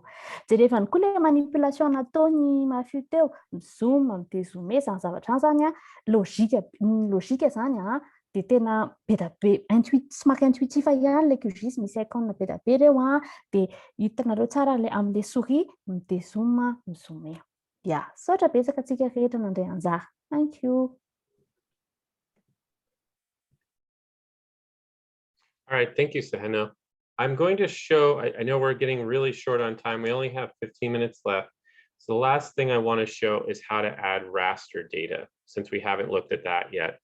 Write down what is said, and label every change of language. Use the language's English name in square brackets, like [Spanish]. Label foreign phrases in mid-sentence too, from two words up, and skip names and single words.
[Malagasy] Jerevany koa le manipulation nataony mafio teo, mizoom, midézoomer zany zavatra zany logika zany dia tena be da be somary intuitif ihany le QGIS, misy icône be da be reo dia hitanareo tsara le amin'le souris midézoom, mizoomer. Ya, saotra betsaka antsika rehetra nandray anjara. [English] Thank you. All right, thank you, Seheno. I'm going to show, I know we're getting really short on time. We only have 15 minutes left. So the last thing I want to show is how to add raster data, since we haven't looked at that yet.